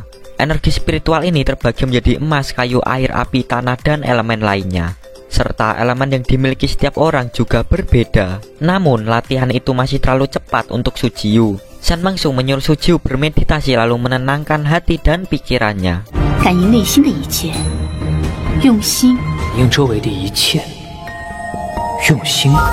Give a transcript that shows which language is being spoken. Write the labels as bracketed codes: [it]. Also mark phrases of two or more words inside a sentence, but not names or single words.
[id] Energi spiritual ini terbagi menjadi emas, kayu, air, api, tanah, dan elemen lainnya. Serta elemen yang dimiliki setiap orang juga berbeda. Namun latihan itu masih terlalu cepat untuk Su Jiyu. Shen Mengsu menyuruh Su Jiyu bermeditasi lalu menenangkan hati dan pikirannya. [zh] 感应内心的一切，用心。应周围的一切，用心。